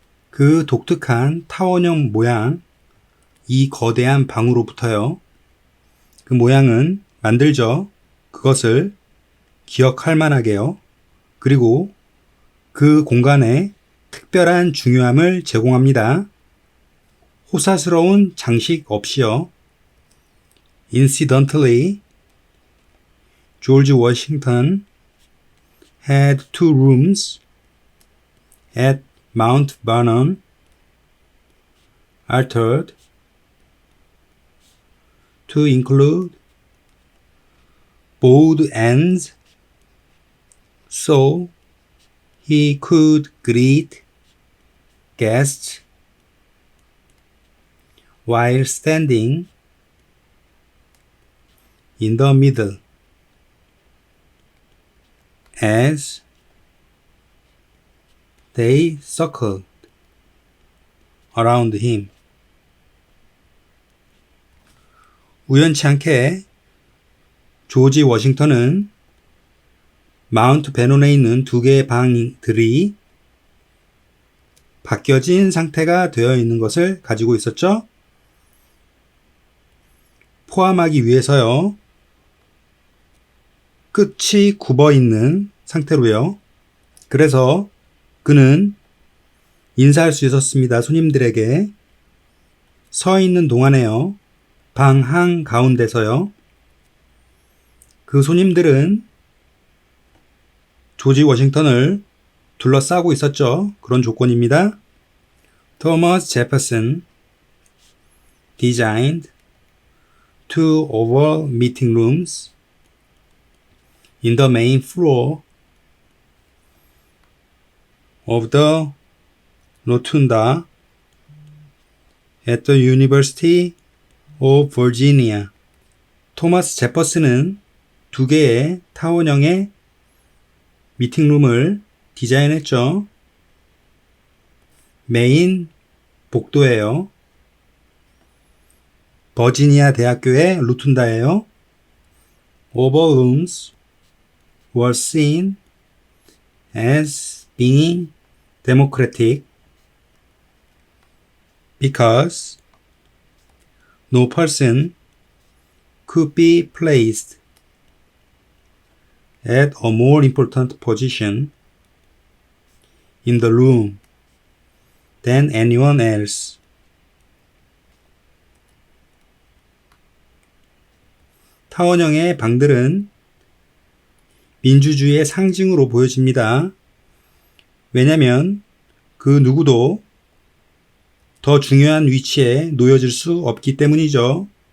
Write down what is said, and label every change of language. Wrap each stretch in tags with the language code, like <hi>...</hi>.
<ko>그 독특한 타원형 모양, 이 거대한 방으로부터요. 그 모양은 만들죠. 그것을 기억할 만하게요. 그리고 그 공간에 특별한 중요함을 제공합니다. 호사스러운 장식 없이요.</ko> <en>Incidentally, George Washington had two rooms at Mount Vernon, altered to include both ends so he could greet guests while standing in the middle as they circled around him.</en> <ko>우연치 않게 조지 워싱턴은 마운트 베논에 있는 두 개의 방들이 바뀌어진 상태가 되어 있는 것을 가지고 있었죠. 포함하기 위해서요. 끝이 굽어 있는 상태로요. 그래서 그는 인사할 수 있었습니다. 손님들에게. 서 있는 동안에요. 방 한가운데서요. 그 손님들은 조지 워싱턴을 둘러싸고 있었죠. 그런 조건입니다.</ko> <en>Thomas Jefferson designed two oval meeting rooms in the main floor of the Rotunda at the University of Virginia.</en> <ko>토마스 제퍼슨은 두 개의 타원형의 미팅룸을 디자인했죠. 메인 복도예요. 버지니아 대학교의 루툰다예요.</ko> <en>Oval rooms were seen as being democratic because no person could be placed at a more important position in the room than anyone else.</en> <ko>타원형의 방들은 민주주의의 상징으로 보여집니다. 왜냐하면 그 누구도 더 중요한 위치에 놓여질 수 없기 때문이죠.</ko>